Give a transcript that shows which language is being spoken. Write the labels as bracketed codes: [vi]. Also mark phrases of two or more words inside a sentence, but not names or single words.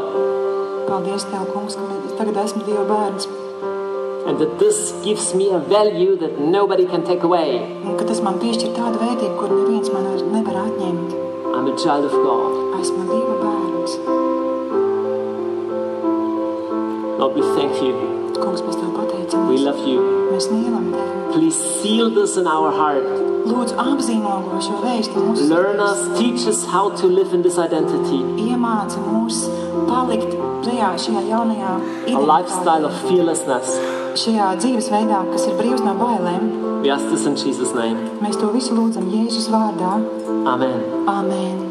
[lv] Paldies Tev, kungs, ka es tagad esmu Dieva bērns. [en] and that this gives me a value that nobody can take away. [lv] Un ka tas man piešķir tādu vērtību, kur neviens man nevar atņemt. [en] I'm a child of God. [lv] Esmu Dieva bērns. [en] Lord, we thank you. [lv] Kungs, mēs Tev [en] We [lv] pateicamies. [en] love you. [lv] Mēs mīlam Tevi. [en] Please seal this in our heart. [lv] Lūdzu, apzīmogo šo vēstu mūsu [en] Learn [lv] sirdīs. [en] us, teach us how to live in this identity. [lv] Iemāca mūs palikt šajā jaunajā [en] A lifestyle of fearlessness. [lv] šajā dzīvesveidā, kas ir brīvs no bailēm. [en] We ask this in Jesus' name. [lv] Mēs to visu lūdzam Jēzus vārdā. [en] Amen. [lv] Āmen.